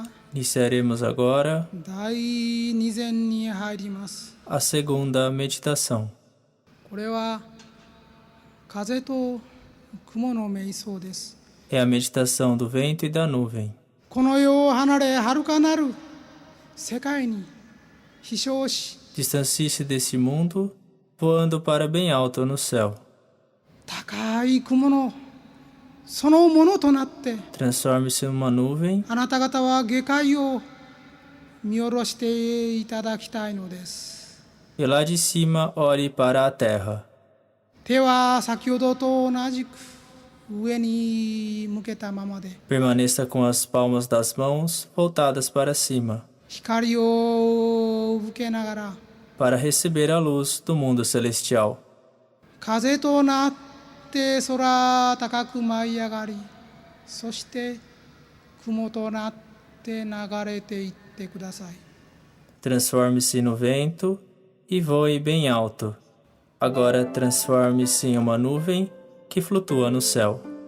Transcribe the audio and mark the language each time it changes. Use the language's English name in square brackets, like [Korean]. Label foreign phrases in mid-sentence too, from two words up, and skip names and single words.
[Portuguese] Iniciaremos agora [Japanese] 第2禅に入ります。 [Portuguese] a segunda meditação. [Japanese] これは風と雲の瞑想です。 [Portuguese] É a meditação do vento e da nuvem. [Japanese] この世を離れ遥かなる世界に飛翔し、 [Portuguese] Distancie-se desse mundo, voando para bem alto no céu. [Japanese] 高い雲のそのものとなって、 [Portuguese] Transforme-se numa nuvem [Japanese] あなた方は下界を見下ろしていただきたいのです。 [Portuguese] e lá de cima olhe para a terra. [Japanese] 手は先ほどと同じく上に向けたままで、 [Portuguese] Permaneça com as palmas das mãos voltadas para cima, [Japanese] 光を受けながら [Portuguese] para receber a luz do mundo celestial. [Japanese] 風となって空高く舞い上がり、そして雲となって流れていってください。 [Portuguese] Transforme-se no vento e voe bem alto. Agora transforme-se em uma nuvem que flutua no céu.